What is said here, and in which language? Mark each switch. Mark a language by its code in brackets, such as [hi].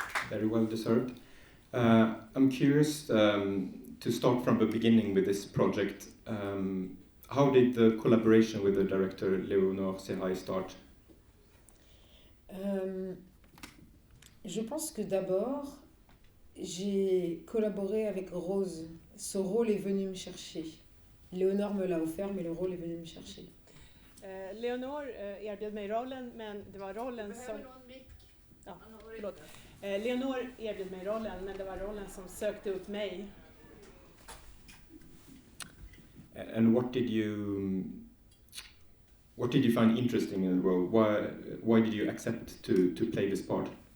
[en] Very well deserved. I'm curious to start from the beginning with this project. How did the collaboration with the director Léonore Serrail start? [fr] Je pense que d'abord, j'ai collaboré avec Rose. Ce rôle est venu me chercher. Léonore me l'a offert, mais le rôle est venu me chercher. [sv] Leonor erbjöd mig rollen, men det var rollen som... Ja, förlåt. Leonor erbjöd mig rollen, men det var rollen som sökte upp mig. [en] And what did you find interesting in the role? Why did you accept to play this part?